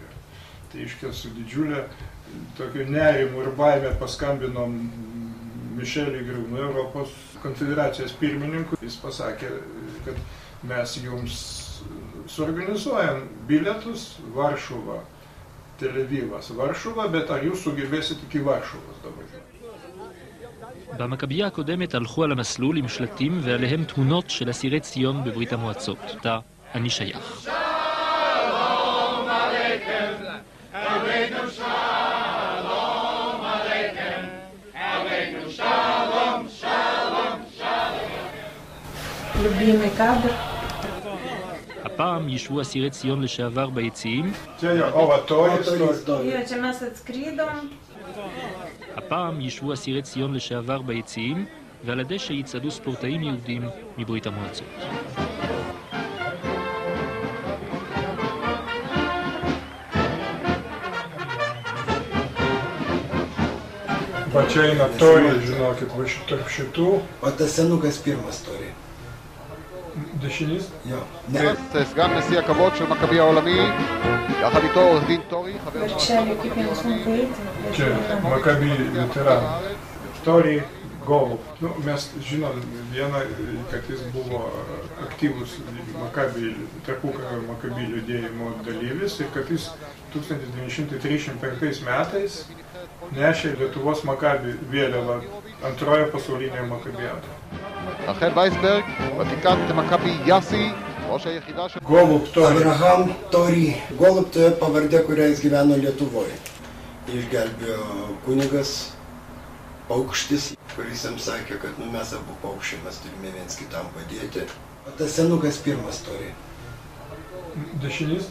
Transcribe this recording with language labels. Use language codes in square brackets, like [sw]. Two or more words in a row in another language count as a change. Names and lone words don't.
[lt] Tai iškia su didžiulė tokiu nerimu ir baime paskambinom Mišeliui Griūnui, Europos konfederacijos pirmininkui. Jis pasakė, kad mes jums suorganizuojam bilietus Varšuva, Tel Avivas, Varšuva, bet ar jūs sugebėsit iki Varšuvos dabar? [he] במכבייה הקודמת הלכו על המסלול עם שלטים ועליהם תמונות של אסירי ציון בברית המועצות. תא, אני שייך. שלום עליכם, עלינו שלום עליכם, עלינו שלום, שלום, שלום. [ru] Любимый кадр. [he] הפעם ישבו אסירי ציון לשעבר ביציעים. [lt] Čia mes atskridom. [he] הפעם ישבו אסירי ציון לשעבר ביציעים, ועל הדשא יצעדו ספורטאים יהודים מברית המועצות. [lt] Va čia eina toriai, žinokit, va tarp šitų. O tas senukas pirmas toriai. Dešinys? Jo. [he] סגן נשיא הכבוד של מכבי העולמי, יחד איתו עורך דין טורי, חבר [lt] Čia Makabi veteran. Tori Golub. Mes žinom vieną, kad jis buvo aktyvus tarpukario Makabi judėjimo dalyvis ir kad jis 1935 metais nešė Lietuvos Makabi vėliavą antroje pasaulinėje Makabiadoje. [he] רחל וייסברג, ותיקת מכבי יאסי, ראש היחידה של... [lt] Golub Tori. Abraham Tori. Golub tai pavardė, kurią jis gyveno Lietuvoje. Išgelbėjo kunigas Paukštis, kuris jam sakė, kad mes abu paukščiai, mes turime viens kitam padėti. O tas senukas pirmas Tori. Dešinys?